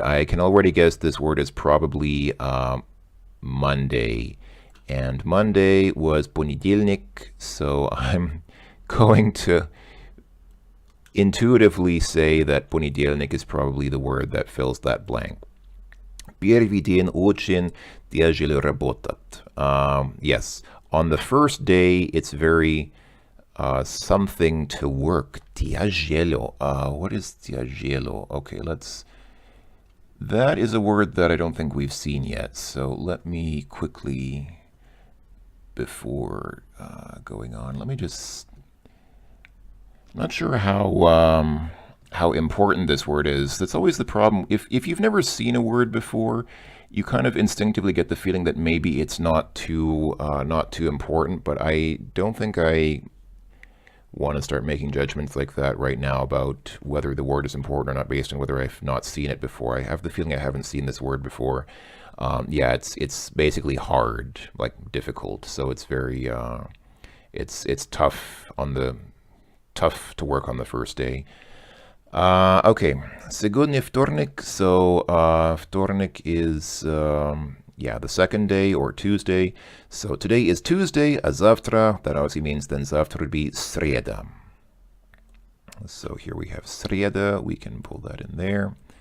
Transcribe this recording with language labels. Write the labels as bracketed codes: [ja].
[en] I can already guess this word is probably Monday. And Monday was понедельник, so I'm going to intuitively say that понедельник is probably the word that fills that blank. [ru] Первый день очень тяжело работать. [en] Yes, on the first day, it's very something to work. [ru] Тяжело. [en] What is тяжело? Okay, that is a word that I don't think we've seen yet, so let me quickly... Before going on, let me just... I'm not sure how important this word is. That's always the problem. If you've never seen a word before, you kind of instinctively get the feeling that maybe it's not too important. But I don't think I want to start making judgments like that right now about whether the word is important or not based on whether I've not seen it before. I have the feeling I haven't seen this word before. Yeah, it's basically hard, like difficult. So it's very it's tough to work on the first day. [ru] Okay, сегодня вторник. [en] So вторник is the second day or Tuesday. So today is Tuesday, [ru] a завтра. [en] That obviously means then завтра would be среда. So here we have среда. We can pull that in there.